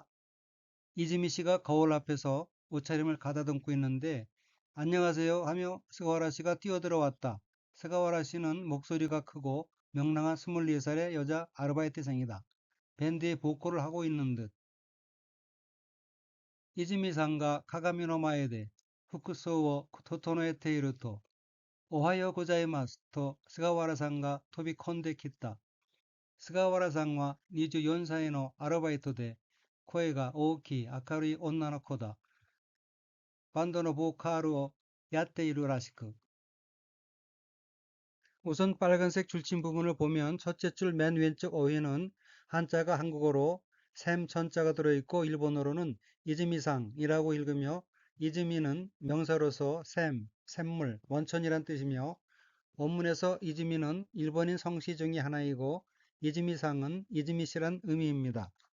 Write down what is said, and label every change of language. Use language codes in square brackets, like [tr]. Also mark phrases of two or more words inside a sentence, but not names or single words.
[ko] 이즈미 씨가 거울 앞에서 옷차림을 가다듬고 있는데 안녕하세요 하며 스가와라 씨가 뛰어들어왔다. 스가와라 씨는 목소리가 크고 명랑한 24살의 여자 아르바이트생이다. 밴드의 보컬을 하고 있는 듯. [ja] 이즈미さんが 鏡の前で服装を整えていると、おはようございますと菅原さんが飛び込んできた。菅原さんは24歳のアルバイトで、声が大きい明るい女の子だ。バンドのボーカルをやっているらしく。 [ko] 우선 빨간색 줄침 부분을 보면 첫째 줄 맨 왼쪽 어휘는 한자가 한국어로 샘 천자가 들어있고 일본어로는 이즈미상이라고 읽으며 이즈미는 명사로서 샘, 샘물, 원천이란 뜻이며 원문에서 이즈미는 일본인 성씨 중의 하나이고 이즈미상은 이즈미시란 의미입니다.